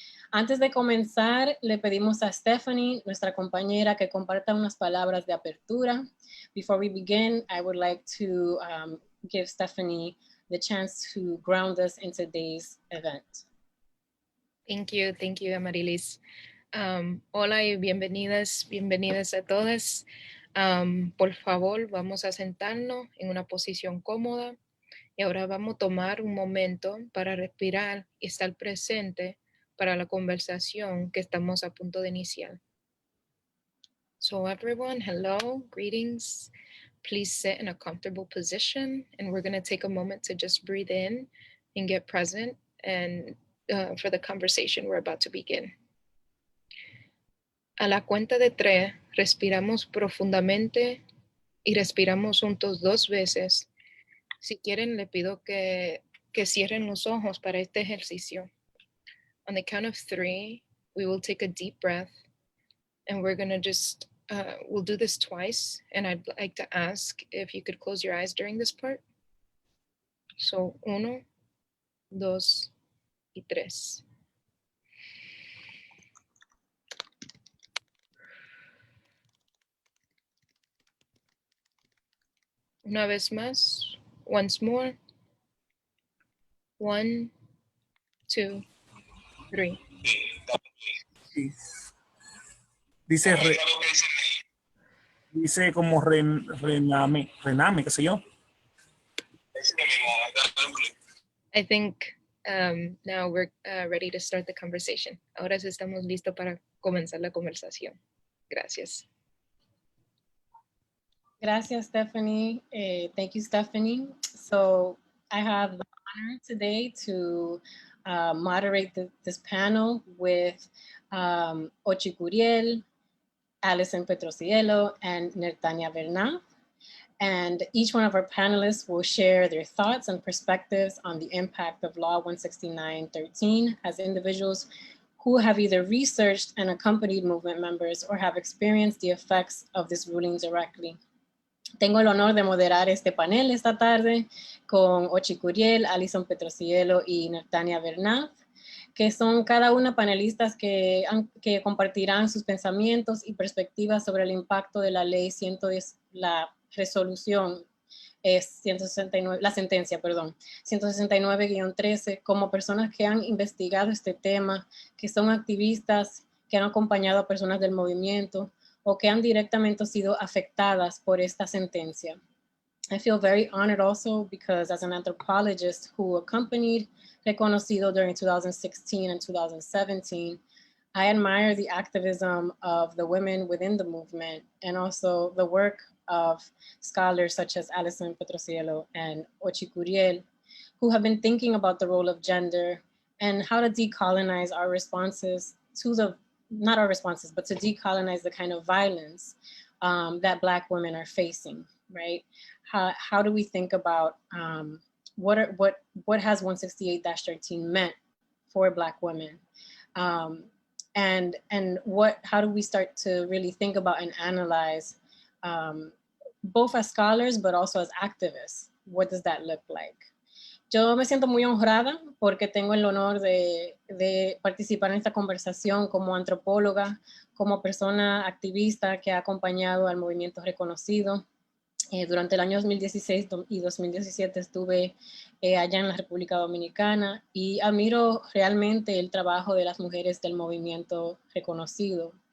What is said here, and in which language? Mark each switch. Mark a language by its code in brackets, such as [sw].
[es] Antes de comenzar, le pedimos a Stephanie, nuestra compañera, que comparta unas palabras de apertura. [en] Before we begin, I would like to give Stephanie the chance to ground us in today's event. Thank you, Amarilis. [es] Hola y bienvenidas a todas. Por favor, vamos a sentarnos en una posición cómoda y ahora vamos a tomar un momento para respirar y estar presente para la conversación que estamos a punto de iniciar. [en] So everyone, hello, greetings. Please sit in a comfortable position and we're going to take a moment to just breathe in and get present and for the conversation we're about to begin. [es] A la cuenta de 3, respiramos profundamente y respiramos juntos 2 veces. Si quieren, le pido que cierren los ojos para este ejercicio. [en] On the count of 3, we will take a deep breath and we're gonna just, we'll do this twice. And I'd like to ask if you could close your eyes during this part. So, 1, 2, y 3. [es] Una vez más, [en] once more. [es] 1, 2, 3. Sí. Dice, dice como rename, qué sé yo. [en] I think now we're ready to start the conversation. [es] Ahora sí estamos listos para comenzar la conversación. Gracias. Gracias, Stephanie. [en] Thank you, Stephanie. So I have the honor today to moderate this panel with Ochi Curiel, Alison Petrosiello, and Nertania Bernath. And each one of our panelists will share their thoughts and perspectives on the impact of Law 169.13 as individuals who have either researched and accompanied movement members or have experienced the effects of this ruling directly. Tengo el honor de moderar este panel esta tarde con Ochi Curiel, Alison Petrosiello y Nertania Bernath, que son cada una panelistas que compartirán sus pensamientos y perspectivas sobre el impacto de la ley 110, la resolución 169, la sentencia, perdón, 169-13, como personas que han investigado este tema, que son activistas, que han acompañado a personas del movimiento o que han directamente sido afectadas por esta sentencia. I feel very honored also because as an anthropologist who accompanied Reconocido during 2016 and 2017, I admire the activism of the women within the movement and also the work of scholars such as Alison Petrosiello and Ochi Curiel, who have been thinking about the role of gender and how to decolonize our responses to the, not our responses, but to decolonize the kind of violence that Black women are facing, right? How do we think about what has 168-13 meant for Black women? And how do we start to really think about and analyze both as scholars, but also as activists? What does that look like? [es] Yo me siento muy honrada porque tengo el honor de participar en esta conversación como antropóloga, como persona activista que ha acompañado al movimiento Reconocido. Durante el año 2016 y 2017 estuve allá en la República Dominicana y admiro realmente el trabajo de las mujeres del movimiento Reconocido.